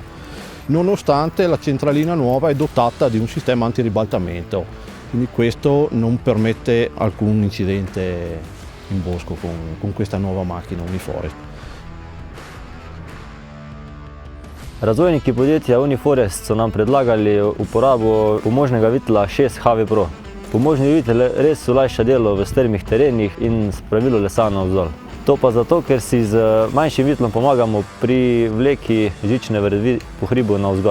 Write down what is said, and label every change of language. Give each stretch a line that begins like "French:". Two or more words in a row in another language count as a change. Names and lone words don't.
Italian: Nonostante la centralina nuova è dotata di un sistema antiribaltamento, quindi questo non permette alcun incidente in bosco con questa nuova macchina Uniforest.
Slovenian: Razvojniki podjetja Uniforest so nam predlagali uporabo pomožnega vitla 6 HV Pro. Pomožni vitel res olajša delo v strmih terenih in spravilu lesa navzdol. To pa zato, ker si z manjšim vitlom pomagamo pri vleki žične vrvi po hribu navzgor.